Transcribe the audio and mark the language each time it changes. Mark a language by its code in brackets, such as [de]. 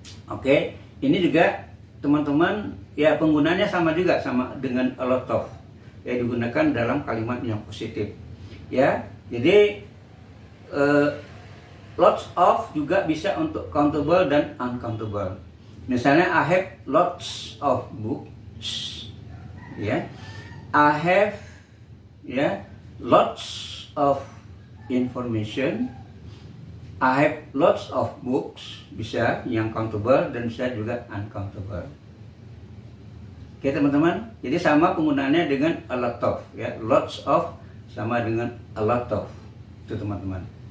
[id] Oke, ini juga, teman-teman, ya, penggunaannya sama juga, sama dengan a lot of. Ya, digunakan dalam kalimat yang positif, ya. Jadi lots of juga bisa untuk countable dan uncountable. [en] Misalnya I have lots of books, ya. I have, ya, lots of information. I have lots of books, [id] bisa yang countable dan bisa juga uncountable. Oke, teman-teman, jadi sama penggunaannya dengan a lot of, ya, lots of sama dengan a lot of, itu, teman-teman.